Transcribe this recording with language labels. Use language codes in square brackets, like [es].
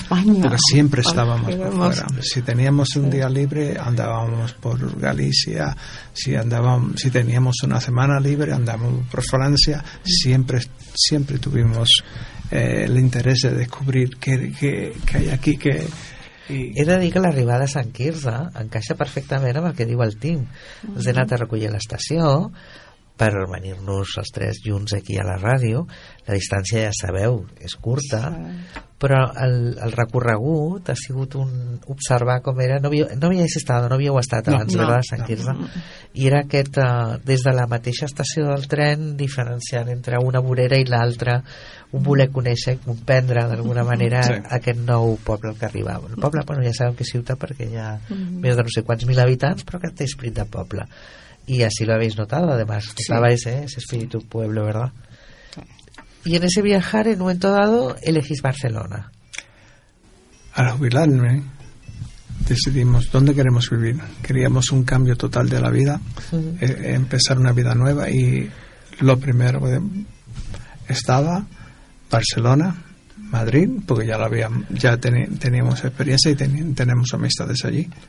[es] Porque siempre estábamos por fuera. Si teníamos un día libre, andábamos por Galicia. Si teníamos una semana libre, andábamos por Francia. Siempre tuvimos el interés de descubrir qué hay aquí. Que [ca] he de dir que l'arribada a Sant Quirze encaixa perfectament amb el que diu el Tim. Uh-huh. Ens he anat a recollir a l'estació per venir-nos els tres junts aquí a la ràdio. La distància, ja sabeu, és curta, però el recorregut ha sigut un observar com era. No havíeu estat abans, no, de Sant Quirze. I era aquest, des de la mateixa estació del tren, diferenciant entre una vorera i l'altra, un voler conèixer i comprendre d'alguna manera, sí, aquest nou poble al que arribava. El poble, bueno, ja sabem que és ciutat perquè hi ha, uh-huh, més de no sé quants mil habitants, però que té esprit de poble. [es] Y así lo habéis notado, además, sí, estabais, ese espíritu pueblo, ¿verdad? Y en ese viajar, en un momento dado, elegís Barcelona. Al jubilarme, decidimos dónde queremos vivir. Queríamos un cambio total de la vida, uh-huh, empezar una vida nueva, y lo primero estaba Barcelona, Madrid, porque ya teníamos experiencia y tenemos amistades allí.